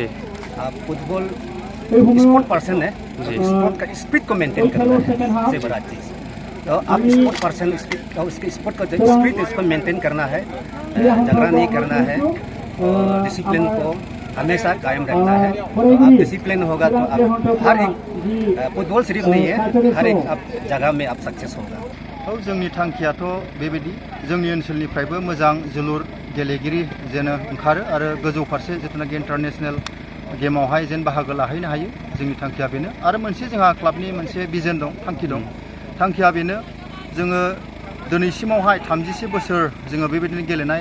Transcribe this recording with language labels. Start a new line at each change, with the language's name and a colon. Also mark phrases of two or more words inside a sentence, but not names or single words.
Hindi: आप
English: football sport person
Hindi: है स्पोर्ट का स्पीड को मेंटेन करना है सबसे बड़ा चीज़ तो आप
English: sport person
Hindi: उसके स्पोर्ट का जो स्पीड इसको मेंटेन करना है झगड़ा नहीं करना है और डिसिप्लिन को हमेशा कायम रखना है तो आप डिसिप्लिन होगा तो आप हर एक फुटबॉल सिर्फ नहीं है हर एक आप जगह में आप सक्सेस होगा
Bodo: तो जोंनि थांखियाथ' बेबायदि जोंनि ओनसोलनिफ्रायबो मोजां जोलुर गेलेगिरि जेन ओंखारो आरो गोजौ फारसे जिथुनाखि इन्टारनेशनेल गेमावहाय जेन बाहागो लाहैनो हायो जोंनि थांखिया बेनो आरो मोनसे जोंहा क्लाबनि मोनसे भिजन दं थांखि दं थांखिया बेनो जोङो दिनैसिमावहाय 30 बोसोर जोङो बेबायदिनो गेलेनाय